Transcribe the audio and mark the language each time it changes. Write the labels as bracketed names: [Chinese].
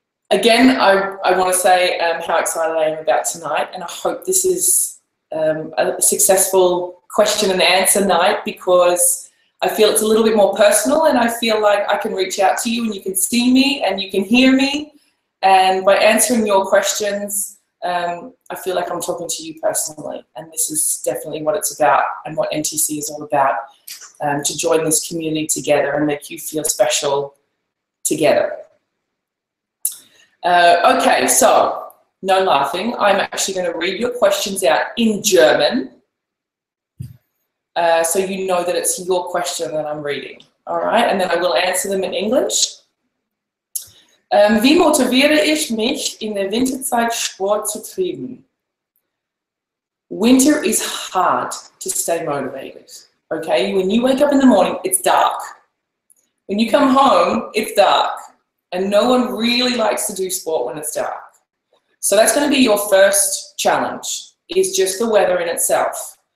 [English] Again, I want to say how excited I am about tonight, and I hope this is a successful question and answer night because I feel it's a little bit more personal, and I feel like I can reach out to you and you can see me and you can hear me, and by answering your questions, I feel like I'm talking to you personally, and this is definitely what it's about and what NTC is all about, to join this community together and make you feel special together. Okay, so no laughing. I'm actually going to read your questions out in German. So you know that it's your question that I'm reading, all right? And then I will answer them in English. [German] Wie motiviere ich mich in der Winterzeit Sport zu treiben? [English] Winter is hard to stay motivated, okay? When you wake up in the morning, it's dark. When you come home, it's dark. And no one really likes to do sport when it's dark. So that's going to be your first challenge, is just the weather in itself.